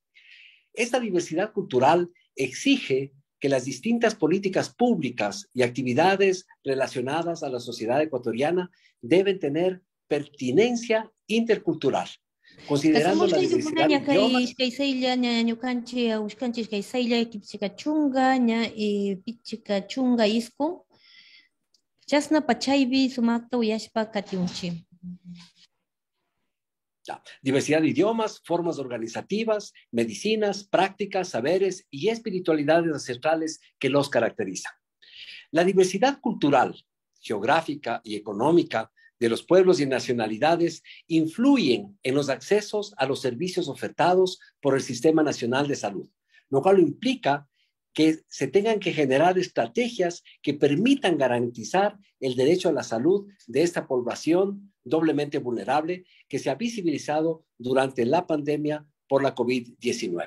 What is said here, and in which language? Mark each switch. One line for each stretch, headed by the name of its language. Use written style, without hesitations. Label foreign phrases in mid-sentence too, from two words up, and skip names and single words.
Spanish: Esta diversidad cultural exige que las distintas políticas públicas y actividades relacionadas a la sociedad ecuatoriana deben tener pertinencia intercultural, considerando la diversidad de idiomas.
Quechua: Chasna pachaybi sumakta uyashpa katiunchi.
Spanish: Diversidad de idiomas, formas organizativas, medicinas, prácticas, saberes y espiritualidades ancestrales que los caracterizan. La diversidad cultural, geográfica y económica de los pueblos y nacionalidades influyen en los accesos a los servicios ofertados por el Sistema Nacional de Salud, lo cual implica que se tengan que generar estrategias que permitan garantizar el derecho a la salud de esta población doblemente vulnerable que se ha visibilizado durante la pandemia por la COVID-19.